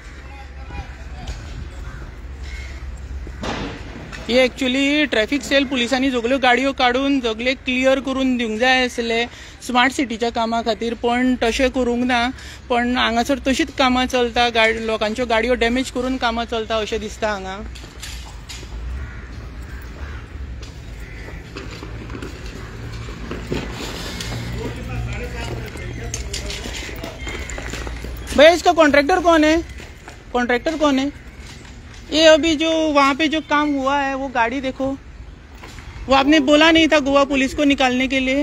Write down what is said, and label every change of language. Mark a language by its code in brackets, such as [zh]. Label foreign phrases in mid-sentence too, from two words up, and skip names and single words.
[kok] ही एक्चुअली [en] traffic cell [kok] पुलिसांनी सगल्यो गाडयो काडून सगळे क्लियर करून दिवंक जाय आसले स्मार्ट सिटीच्या कामा खातीर. पण तशें करूंक ना. पण हांगासर तशीच कामां चलता. लोकांच्यो गाडयो डॅमेज करून कामां चलता अशें दिसता हांगा. [hi] भैया, इसका कॉन्ट्रैक्टर कौन है? कॉन्ट्रैक्टर कौन है? ये अभी जो वहाँ पे जो काम हुआ है वो गाड़ी देखो, वो आपने बोला नहीं था गोवा पुलिस को निकालने के लिए?